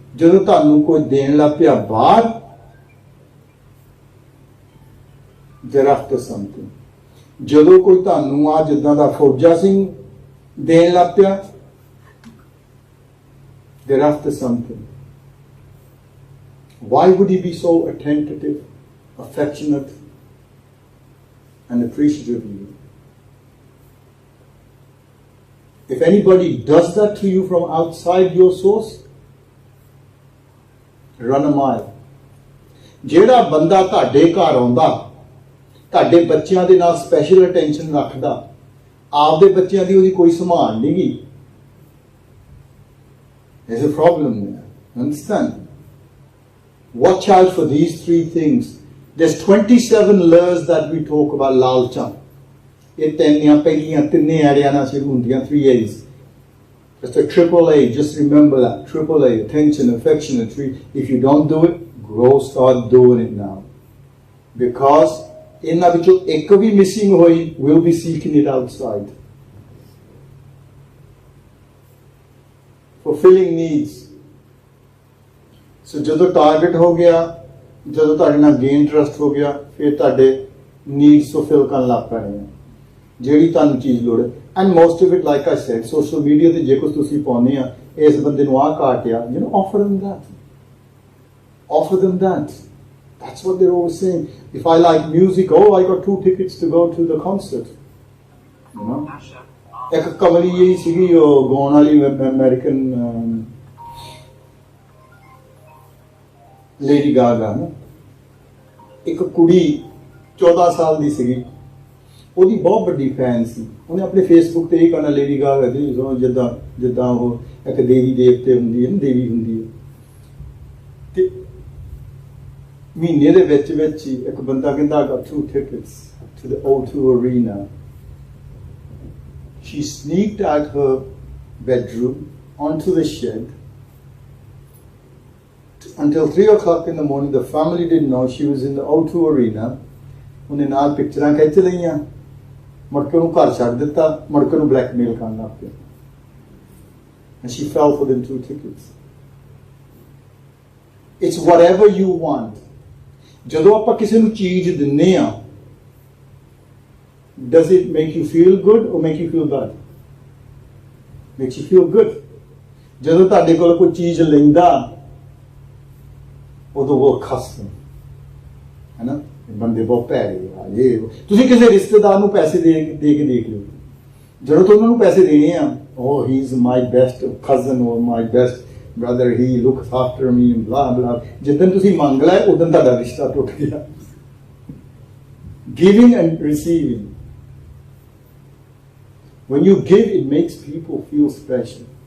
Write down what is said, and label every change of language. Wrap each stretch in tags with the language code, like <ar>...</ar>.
<pa>ਜਦੋਂ ਤੁਹਾਨੂੰ ਕੋਈ ਦੇਣ ਲੱਗ ਪਿਆ ਬਾਹਰ,</pa> <en>they're after something.</en> <pa>ਜਦੋਂ ਕੋਈ ਤੁਹਾਨੂੰ ਆ ਜਿੱਦਾਂ ਦਾ ਫੌਜਾ ਸਿੰਘ ਦੇਣ ਲੱਗ ਪਿਆ,</pa> <en>they're after something. Why would he be so attentive, affectionate, and appreciative of you? If anybody does that to you from outside your source, run a mile.</en> <pa>ਜਿਹੜਾ ਬੰਦਾ ਤੁਹਾਡੇ ਘਰ ਆਉਂਦਾ, ਤੁਹਾਡੇ ਬੱਚਿਆਂ ਦੇ ਨਾਲ ਸਪੈਸ਼ਲ ਅਟੈਂਸ਼ਨ ਰੱਖਦਾ, ਆਪਦੇ ਬੱਚਿਆਂ ਦੀ ਉਹਦੀ ਕੋਈ ਸੰਭਾਲ ਨਹੀਂ ਗਈ,</pa> <en>there's a problem there. Understand? Watch out for these 3 things. There's 27 laws that we talk about.</en> <pa>ਲਾਲਚਾਂ, ਇਹ ਪਹਿਲੀਆਂ ਤਿੰਨੇ ਐੜਿਆਂ ਨਾਲ ਸ਼ੁਰੂ ਹੁੰਦੀਆਂ,</pa> <en>3 A's. Just a triple A, just remember that. Triple A, attention, affection, and 3. If you don't do it, go start doing it now. Because</en> <pa>ਇਹਨਾਂ ਵਿੱਚੋਂ ਇੱਕ ਵੀ missing ਹੋਈ,</pa> <en>we'll be seeking it outside. Fulfilling needs.</en> <pa>So ਜਦੋਂ target ਹੋ ਗਿਆ, ਜਦੋਂ ਤੁਹਾਡੇ ਨਾਲ ਗੇਨ ਟਰਸਟ ਹੋ ਗਿਆ, ਫਿਰ ਤੁਹਾਡੇ ਨੀਡਸ ਫੁਲਫਿਲ ਕਰਨ ਲੱਗ ਪੈਣੇ, ਜਿਹੜੀ ਤੁਹਾਨੂੰ ਚੀਜ਼ ਲੋੜ ਹੈ।</pa> <en>and most of it, like I said, social media</en> <pa>ਤੇ ਜੇ ਕੁਝ ਤੁਸੀਂ ਪਾਉਂਦੇ ਆ, ਇਸ ਬੰਦੇ ਨੂੰ ਆਹ ਘਾਟਿਆ,</pa> <en>You know, offer them that. Offer them that. That's what they're always saying. If I like music, oh, I got 2 tickets to go to the concert. You know?</en> <pa>ਇੱਕ ਕਮਲੀ ਜਿਹੀ ਸੀਗੀ ਉਹ ਗਾਉਣ ਵਾਲੀ ਅਮਰੀਕਨ ਲੇਡੀ ਗਾਗਾ ਨਾ, ਇੱਕ ਕੁੜੀ 14 ਸਾਲ ਦੀ ਸੀਗੀ, ਉਹਦੀ ਬਹੁਤ ਵੱਡੀ ਫੈਨ ਸੀ। ਉਹਨੇ ਆਪਣੇ ਫੇਸਬੁੱਕ ਤੇ ਇਹ ਕਹਿਣਾ ਲੇਡੀ ਗਾਗਾ ਦੀ ਜਿੱਦਾਂ ਜਿੱਦਾਂ ਉਹ ਇੱਕ ਦੇਵੀ ਦੇਵਤੇ ਹੁੰਦੀ ਹੈ ਨਾ, ਦੇਵੀ ਹੁੰਦੀ ਹੈ। ਤੇ ਮਹੀਨੇ ਦੇ ਵਿੱਚ ਵਿੱਚ ਹੀ ਇੱਕ ਬੰਦਾ ਕਹਿੰਦਾ</pa> <en>got 2 tickets to the O2 arena. She sneaked out her bedroom onto the shed until 3 o'clock in the morning. The family didn't know she was in the O2 arena.</en> <pa>ਉਹਨੇ ਨਾਲ ਪਿਕਚਰਾਂ ਖਿੱਚ ਲਈਆਂ, ਮੁੜ ਕੇ ਉਹਨੂੰ ਘਰ ਛੱਡ ਦਿੱਤਾ, ਮੁੜ ਕੇ ਉਹਨੂੰ ਬਲੈਕਮੇਲ ਕਰਨ ਲੱਗ ਪਿਆ।</pa> <en>And she fell for them 2 tickets. It's whatever you want.</en> <pa>ਜਦੋਂ ਆਪਾਂ ਕਿਸੇ ਨੂੰ ਚੀਜ਼ ਦਿੰਨੇ ਆ,</pa> <en>does it make you feel good or make you feel bad? Makes you feel good.</en> <pa>ਜਦੋਂ ਤੁਹਾਡੇ ਕੋਲ ਕੋਈ ਚੀਜ਼ ਲੈਂਦਾ, ਉਦੋਂ ਉਹ ਖਸਮ ਹੈ ਨਾ, ਬੰਦੇ ਬਹੁਤ ਭੈੜੇ ਆ। ਇਹ ਤੁਸੀਂ ਕਿਸੇ ਰਿਸ਼ਤੇਦਾਰ ਨੂੰ ਪੈਸੇ ਦੇ ਕੇ ਦੇਖ ਲਿਓ, ਜਦੋਂ ਤੁਸੀਂ ਉਹਨਾਂ ਨੂੰ ਪੈਸੇ ਦੇਣੇ ਆ,</pa> <en>oh he is my best cousin or my best brother, he looks after me and blah blah,</en> <pa>ਜਿੱਦਣ ਤੁਸੀਂ ਮੰਗ ਲਿਆ ਉਦੋਂ ਤੁਹਾਡਾ ਰਿਸ਼ਤਾ ਟੁੱਟ ਗਿਆ।</pa> <en>Giving and receiving. When you give, it makes people feel special.</en>